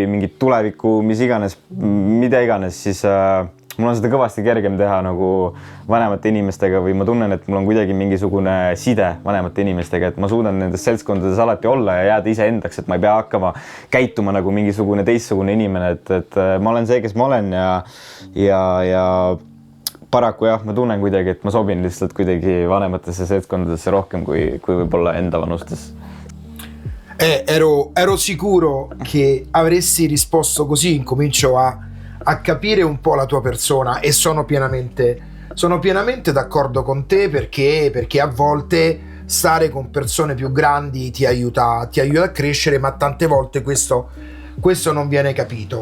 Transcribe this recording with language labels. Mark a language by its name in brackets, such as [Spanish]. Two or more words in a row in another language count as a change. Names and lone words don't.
[Estonian] mingit tulevikku, mida iganes, siis mul on seda kõvasti kergem teha nagu vanemate inimestega või ma tunnen, et mul on kuidagi mingisugune side vanemate inimestega, et ma suudan nendes seltskondades alati olla ja jääda ise endaks, et ma ei pea hakkama käituma nagu mingisugune teistsugune inimene, et ma olen see, kes ma olen ja paraku jah, ma tunnen kuidagi, et ma sobin lihtsalt kuidagi vanematesse seltskondadesse rohkem kui võib-olla enda vanustes. [Italian] Ero sicuro che avresti risposto così, incomincio a capire un po' la tua persona e sono pienamente d'accordo con te perché a volte stare con persone più grandi ti aiuta a crescere, ma tante volte questo non viene capito.